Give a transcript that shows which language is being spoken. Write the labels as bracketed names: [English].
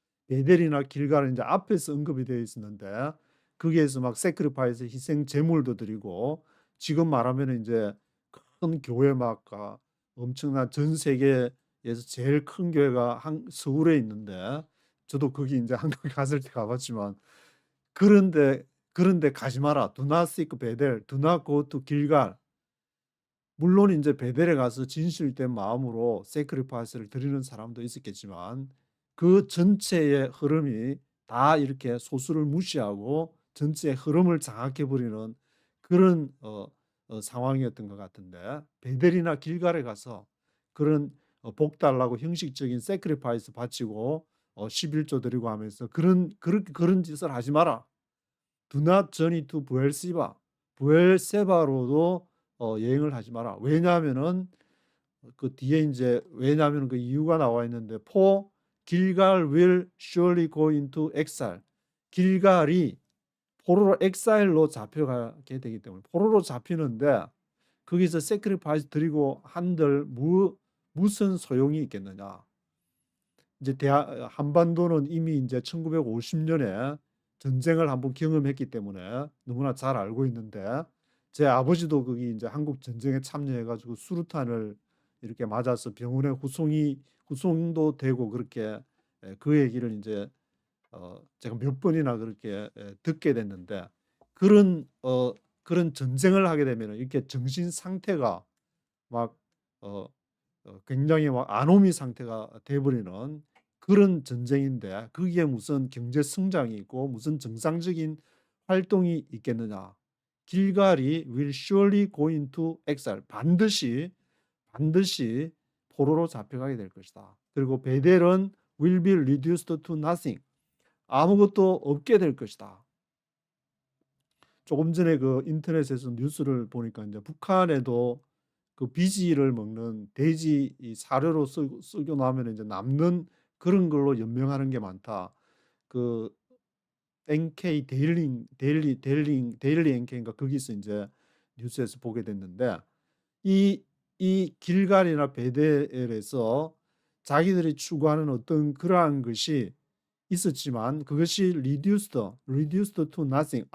[Korean] 베델이나 길갈은 이제 앞에서 언급이 되어 있었는데 거기에서 막 세크리파이스 희생 제물도 드리고 지금 말하면 이제 큰 교회 막 엄청난 전 세계에서 제일 큰 교회가 서울에 있는데, 저도 거기 이제 한국에 갔을 때 가봤지만, 그런데 가지 마라. [English] Do not seek 베델. Do not go to 길갈. [Korean] 물론 이제 베델에 가서 진실된 마음으로 세크리파이스를 드리는 사람도 있었겠지만, 그 전체의 흐름이 다 이렇게 소수를 무시하고 전체의 흐름을 장악해 버리는 그런 상황이었던 것 같은데, 베델이나 길갈에 가서 그런 복 달라고 형식적인 세크리파이스 바치고 11조 드리고 하면서 그런 짓을 하지 마라. [English] Do not journey to 부엘세바. [Korean] 부엘세바로도 여행을 하지 마라. 왜냐하면은 그 뒤에 이제 왜냐하면 그 이유가 나와 있는데, [English] For Gilgal will surely go into exile. [Korean] 길갈이 포로로 엑사일로 잡혀가게 되기 때문에, 포로로 잡히는데 거기서 세크리파이스 드리고 한들 무슨 소용이 있겠느냐. 이제 한반도는 이미 이제 1950년에 전쟁을 한번 경험했기 때문에 너무나 잘 알고 있는데, 제 아버지도 거기 이제 한국 전쟁에 참여해가지고 수류탄을 이렇게 맞아서 병원에 후송도 되고 그렇게 그 얘기를 이제 제가 몇 번이나 그렇게 듣게 됐는데, 그런 전쟁을 하게 되면 이렇게 정신 상태가 막 굉장히 막 아노미 상태가 돼버리는 그런 전쟁인데, 거기에 무슨 경제 성장이 있고 무슨 정상적인 활동이 있겠느냐. [English] 길갈이 will surely go into exile. [Korean] 반드시 포로로 잡혀가게 될 것이다. 그리고 베델은 [English] will be reduced to nothing. [Korean] 아무것도 없게 될 것이다. 조금 전에 그 인터넷에서 뉴스를 보니까 이제 북한에도 그 비지를 먹는 돼지 사료로 쓰고 나면 이제 남는 그런 걸로 연명하는 게 많다. 그 NK 데일리 NK인가 거기서 이제 뉴스에서 보게 됐는데, 이 길갈이나 베델에서 자기들이 추구하는 어떤 그러한 것이 있었지만 그것이 [English] reduced to nothing.